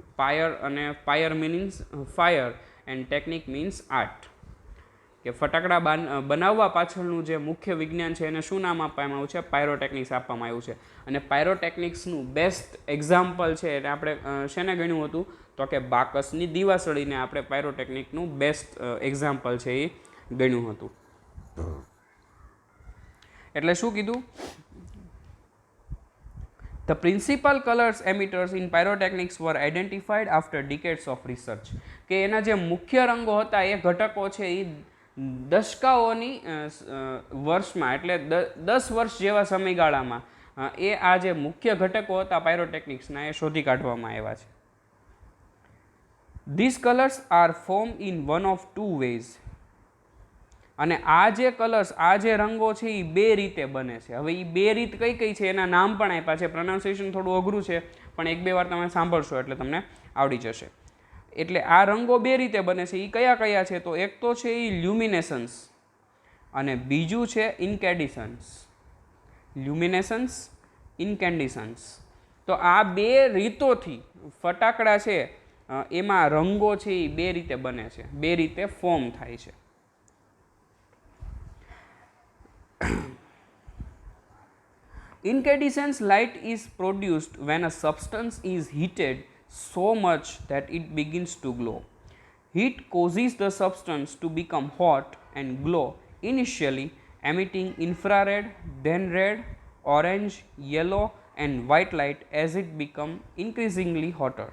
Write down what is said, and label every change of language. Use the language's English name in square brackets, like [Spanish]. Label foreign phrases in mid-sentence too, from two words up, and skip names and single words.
[Gujarati] પાયર અને [English] pyre meanings fire and technic means art, [Gujarati] કે ફટાકડા બનાવવા પાછળનું જે મુખ્ય વિજ્ઞાન છે એને શું નામ આપવામાં આવ્યું છે? પાયરોટેકનિક્સ આપવામાં આવ્યું છે. અને પાયરોટેકનિક્સનું [English] best example [Gujarati] છે એટલે આપણે શેને ગણ્યું હતું? તો કે બાકસની દિવાસળીને આપણે પાયરોટેકનિકનું [English] best example [Gujarati] છે એ ગણ્યું હતું. એટલે શું કીધું? [English] The principal colors emitters in pyrotechnics were identified after decades of research. [Gujarati] કે એના જે મુખ્ય રંગો હતા એ ઘટકો છે એ દશકાઓની વર્ષમાં એટલે 10 વર્ષ જેવા સમયગાળામાં એ આ જે મુખ્ય ઘટકો હતા પાયરોટેકનિક્સના એ શોધી કાઢવામાં આવ્યા છે. [English] These colors are formed in one of two ways. [Gujarati] અને આ જે કલર્સ, આ જે રંગો છે એ બે રીતે બને છે. હવે એ બે રીત કઈ કઈ છે એના નામ પણ આપ્યા છે. પ્રોનાઉન્સિએશન થોડું અઘરું છે પણ એક બે વાર તમે સાંભળશો એટલે તમને આવડી જશે. એટલે આ રંગો બે રીતે બને છે. એ કયા કયા છે? તો એક તો છે એ લ્યુમિનેસન્સ અને બીજું છે ઇન્કેન્ડિસન્સ. લ્યુમિનેસન્સ, ઇન્કેન્ડિસન્સ. તો આ બે રીતોથી ફટાકડા છે એમાં રંગો છે એ બે રીતે બને છે, બે રીતે ફોર્મ થાય છે. [English] Incandescent light is produced when a substance is heated so much that it begins to glow. Heat causes the substance to become hot and glow, initially emitting infrared, then red, orange, yellow and white light as it becomes increasingly hotter.